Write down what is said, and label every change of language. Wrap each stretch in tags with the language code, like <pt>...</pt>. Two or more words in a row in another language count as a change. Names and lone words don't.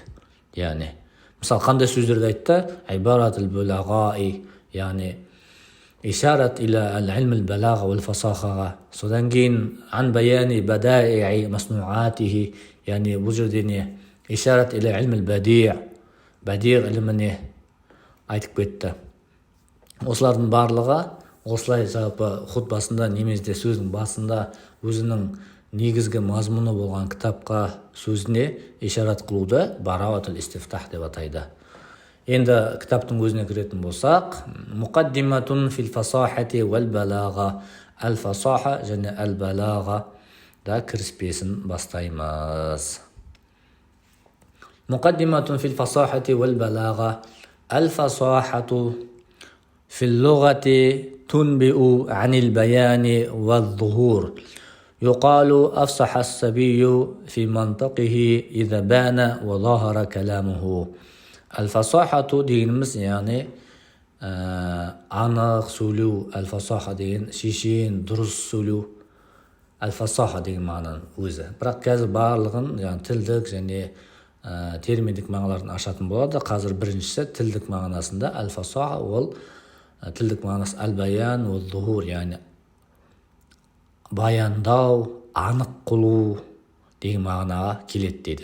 <kk>Яғни мысалы қандай сөздерді айтты?</kk> <ar>عبارة البلغاء,</ar> <kk>яғни</kk> <ar>إشارة إلى العلم البلاغة والفصاحة.</ar> <kk>Содан кейін</kk> <ar>عن بيان بدائع مصنوعاته,</ar> <kk>яғни бұл жерде не?</kk> <ar>إشارة إلى علم البديع',</ar> <kk>бадиғ іліміне айтып кетті. Осылардың барлығы осылай жалпы хутбасында немесе сөздің басында өзінің негізгі мазмұны болған кітапқа сөзіне ишарат қылуды</kk> <ar>براعة الاستفتاح</ar> <kk>деп атайды. Енді кітаптың өзіне кіретін болсақ,</kk> <ar>مقدمة في الفصاحة والبلاغة,</ar> <kk>ал-фасаха және ал-балага да кіріспесін бастаймыз.</kk> <ar>مقدمة في الفصاحة والبلاغة. الفصاحة في اللغة تنبئ عن البيان والظهور. يقال أفصح الصبي في منطقه إذا بان وظهر كلامه. الفصاحة دينمز يعني</ar> <kk>анық сөйлеу, al-fasaha деген шешен, дұрыс сөйлеу, al-fasaha деген мағынаның өзі. Бірақ қазір барлығын тілдік және терминдік мағыналарын ашатын болады. Қазір біріншісі тілдік мағынасында аль-фасаха, ол тілдік мағынасы</kk> <ar>البيان والظهور,</ar> <kk>яғни баяндау, анық қылу деген мағынаға келеді дейді.</kk>